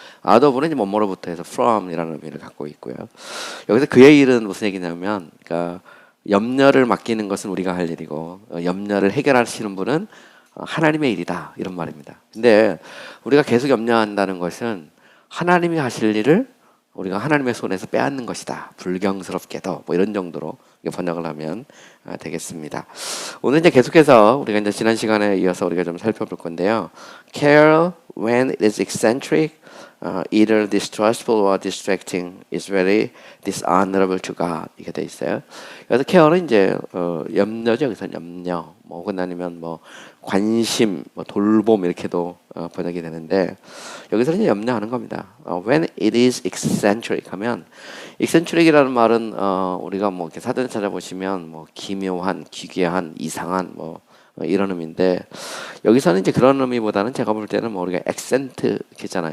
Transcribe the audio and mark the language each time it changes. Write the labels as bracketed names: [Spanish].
[Korean] out of는 이제 뭐뭐로부터 해서 from이라는 의미를 갖고 있고요. 여기서 그의 일은 무슨 얘기냐면, 그러니까 염려를 맡기는 것은 우리가 할 일이고 염려를 해결하시는 분은 하나님의 일이다 이런 말입니다. 근데 우리가 계속 염려한다는 것은 하나님이 하실 일을 우리가 하나님의 손에서 빼앗는 것이다. 불경스럽게도 뭐 이런 정도로 번역을 하면 되겠습니다. 오늘 이제 계속해서 우리가 이제 지난 시간에 이어서 우리가 좀 살펴볼 건데요. [English] Care when it is eccentric, either distrustful or distracting, is very dishonorable to God. [Korean] 이게 돼 있어요. 그래서 care는 이제 염려죠. 여기서 염려, 뭐 혹은 아니면 뭐 관심, 뭐 돌봄 이렇게도 번역이 되는데 여기서는 이제 염려하는 겁니다. [English] When it is eccentric [Korean] 하면 eccentric이라는 말은 우리가 뭐 이렇게 사전에 찾아보시면 뭐 기묘한, 기괴한, 이상한 뭐 이런 의미인데 여기서는 이제 그런 의미보다는 제가 볼 때는 뭐 우리가 액센트 있잖아요.